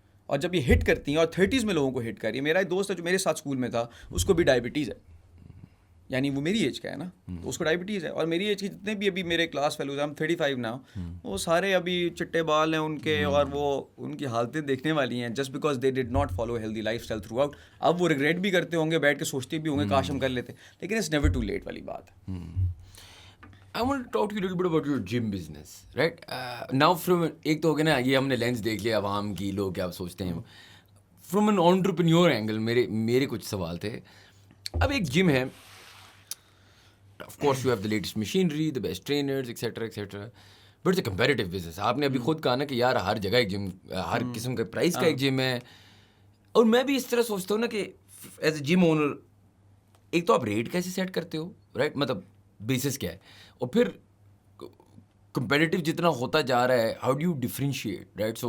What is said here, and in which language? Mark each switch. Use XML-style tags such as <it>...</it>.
<ur>اور جب یہ ہٹ کرتی ہیں اور 30s میں لوگوں کو ہٹ کر رہی ہے, میرا ایک دوست ہے جو میرے ساتھ اسکول میں تھا, اس کو بھی ڈائبٹیز ہے, یعنی وہ میری ایج کا ہے نا, تو اس کو ڈائبٹیز ہے. اور میری ایج کے جتنے بھی ابھی میرے کلاس فیلوز ہیں, ہم 35 نا, وہ سارے ابھی چٹے بال ہیں ان کے, اور وہ ان کی حالتیں دیکھنے والی ہیں,</ur> <en>Just because they did not follow healthy lifestyle throughout.</en> <ur>اب وہ ریگریٹ بھی کرتے ہوں گے, بیٹھ کے سوچتے بھی ہوں گے کاش ہم کر لیتے, لیکن</ur> <en>it's never too late</en> <ur>والی بات ہے.</ur> <en>I want to talk to you a little bit about your gym business, right? Now from</en> <ur>ایک تو ہو گیا نا, یہ ہم نے لینس دیکھ لیا عوام کی, لوگ کیا سوچتے ہیں.</ur> <en>From an entrepreneur angle</en> <ur>میرے کچھ سوال تھے. اب ایک جم ہے,</ur> <en>of course you have the latest machinery, the best trainers, etc. But it's a competitive business.</en> <ur>آپ نے ابھی خود کہا نا کہ یار ہر جگہ ایک جم, ہر قسم کے پرائز کا ایک جم ہے. اور میں بھی اس طرح سوچتا ہوں نا کہ</ur> <en>as a gym owner,</en> <ur>ایک تو آپ ریٹ کیسے سیٹ کرتے ہو, رائٹ, مطلب بیسس کیا ہے, اور پھر کمپیٹیٹیو جتنا ہوتا جا رہا ہے,</ur> <en>how do you differentiate,</en> <ur>right.</ur>